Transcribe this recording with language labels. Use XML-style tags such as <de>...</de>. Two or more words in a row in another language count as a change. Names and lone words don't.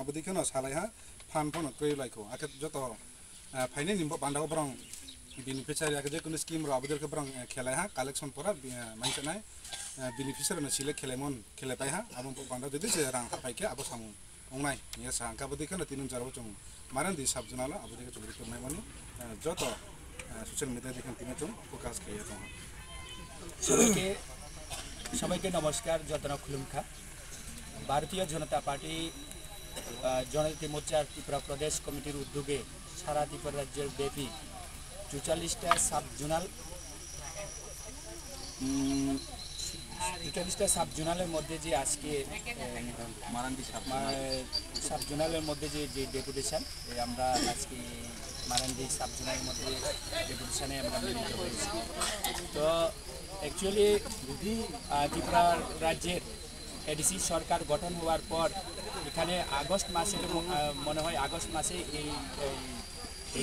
<trp>abodi kono salaiha fan pon krei laiko ake joto phaine nimbo bandako brang beneficiary ake je kono scheme ro abodel ke brang khelai ha collection pora mainte nai beneficiary na sile khelemon khele pai ha abon banda de je rang pai ke abo samu ongnai ya sa ka bodi kana tinun jarbo chung maran di sabjunala abodi ke chobri kornai mani joto</trp> <en>social media</en> <bn>দেখেন তিনি</bn> <trp>chung focus ke to</trp> <bn>সবাইকে নমস্কার</bn> <trp>যতনা খুলুমখা</trp> <bn>ভারতীয় জনতা পার্টি জনজাতি মোর্চার ত্রিপুরা প্রদেশ কমিটির উদ্যোগে সারা ত্রিপুরা রাজ্যের ব্যাপী 44টা সাব জোনালের মধ্যে যে আজকে সাব জোনালের মধ্যে যে ডেপুটেশন আমরা আজকে মারান্ডি সাব জোনালের মধ্যে ডেপুটেশনে আমরা মিলিত হয়েছি তো অ্যাকচুয়ালি ত্রিপুরা রাজ্যের এডিসি সরকার গঠন হওয়ার পর এখানে আগস্ট মাসে মনে হয় আগস্ট মাসে এই</bn>